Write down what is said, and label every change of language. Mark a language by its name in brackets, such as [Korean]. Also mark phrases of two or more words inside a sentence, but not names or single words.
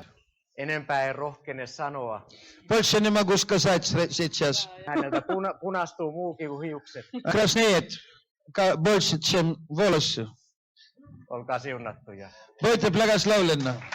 [Finnish] Enempää en rohkene sanoa. [Russian] Больше не могу сказать сейчас. [Finnish] Häneltä punastuu muukin kuin hiukset. [Russian] Краснеет больше, чем волосы. [Finnish] Olkaa siunattuja. [Russian] Будьте благословлены.